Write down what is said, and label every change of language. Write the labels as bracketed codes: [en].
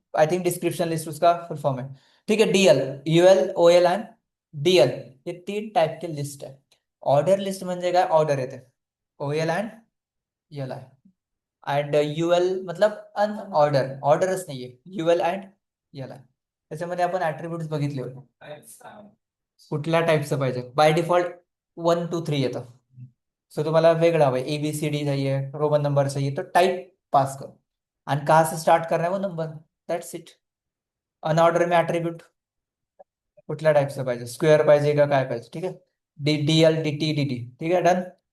[hi] I think description list उसका full form है। ठीक है, DL, UL, OL and DL, ये 3 टाइप के लिस्ट है। [mr] ऑर्डर लिस्ट म्हणजे काय? ऑर्डर येते, OL end L I, end UL मतलब अनऑर्डर, ऑर्डरच नाहीये, यूएल एंड एल आय। त्याच्यामध्ये आपण ऍट्रिब्यूट्स बघितले होते, कुठल्या टाईपचं पाहिजे. बाय डिफॉल्ट 1 2 3 येतं. सो तुम्हाला वेगळं हवं, [hi] ABCD चाहिए, रोमन नंबर चाहिए, तो टाइप पास करो. आणि कहाँ से स्टार्ट करना है वो नंबर, दैट्स इट. अनऑर्डर में [mr] ॲट्रिब्यूट कुठल्या टाईपचं पाहिजे, स्क्वेअर पाहिजे का काय पाहिजे, ठीक आहे. D D L D T D T, ठीक आहे, डन.